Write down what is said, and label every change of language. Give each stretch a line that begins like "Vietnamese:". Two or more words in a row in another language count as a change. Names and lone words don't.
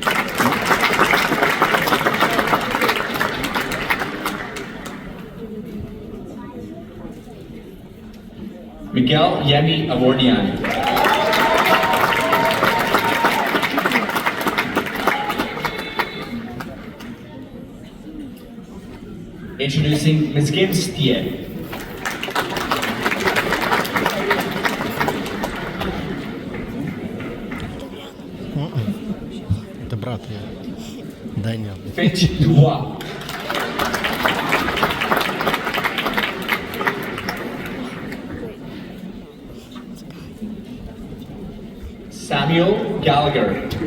English: Miguel Yemi Avordian. Introducing Ms. Gims Thier.
Russian: Это брат я. Даниэл.
English: Finch Dubois. Samuel Gallagher.